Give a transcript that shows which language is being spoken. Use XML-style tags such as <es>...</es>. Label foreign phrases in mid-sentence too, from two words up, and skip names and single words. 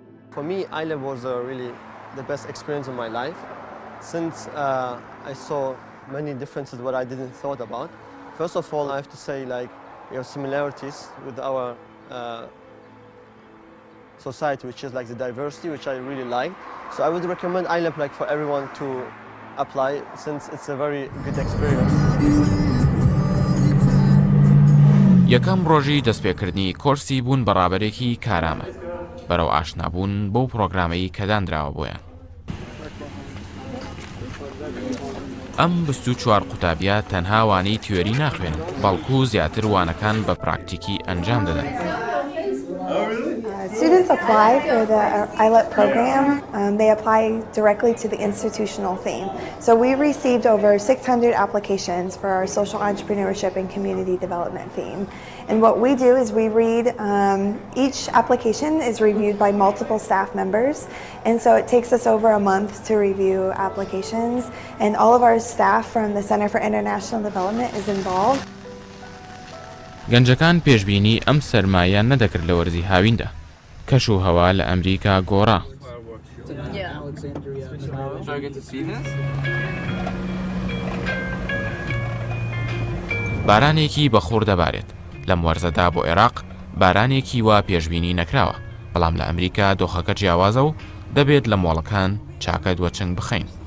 <en>For me, Iylep was really the best experience of my life, since I saw many differences what I didn't thought about. First of all, I have to say, like, we have similarities with our society, which is like the diversity, which I really like. So I would recommend Iylep like for everyone to apply, since it's a very good experience.</en> <ckb>یەکەم ڕۆژی دەستپێکردنی کۆرسی بوون بەڕابەرێکی کارامە بەرەو ئاشنابوون بەو پرۆگرامەی کە دانراوە بۆیان. ئەم 24 قوتابیە تەنها وانەی تیۆری ناخوێنن، بەڵکو زیاتر وانەکان بە پراکتیکی ئەنجام دەدەن.</ckb> <en>Students apply for the Iylep program. They apply directly to the institutional theme. So we received over 600 applications for our social entrepreneurship and community development theme. And what we do is we read, each application is reviewed by multiple staff members. And so it takes us over a month to review applications. And all of our staff from the Center for International Development is involved.</en> <ckb>گەنجەکان پێشبینی ئەم سەرمایە نەدەکرد لە وەرزی هاویندا. کەش و هەوا لە ئەمریکا گۆڕا. بارانێکی بەخۆر دەبارێت لەم وەرزەدا بۆ عێراق بارانێکی وا پێشبینی نەکراوە، بەڵام لە ئەمریکا دۆخەکە جیاوازە و دەبێت لە مۆڵەکان چاکە دووەچنگ بخەین.</ckb>